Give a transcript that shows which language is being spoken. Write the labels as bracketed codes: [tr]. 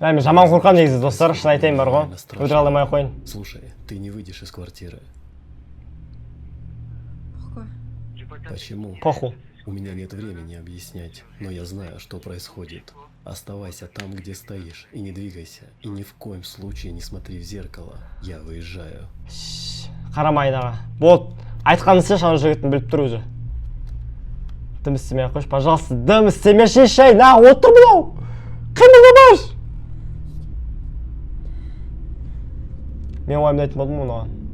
[kk] Мен жаман қорқам негізі, достар, шын айтайын бар ғой. Өтіре алмай қойын. [ru] Слушай, ты не выйдешь из квартиры. [fr] Pourquoi? [ru] Почему? Похуй. У меня нет времени объяснять, но я знаю, что происходит. Оставайся там, где стоишь, и не двигайся. И ни в коем случае не смотри в зеркало. Я выезжаю. [kk] Қарама айнаға. Болды. Айтқанын істе, шаны жігіттің біліп тұр өзі. Дым істемей қойшы, пожалуйста. Дым істемеші шай. На, отыр бұлау. Қимылдамаш. Мен ойымдайтын болдым мұны.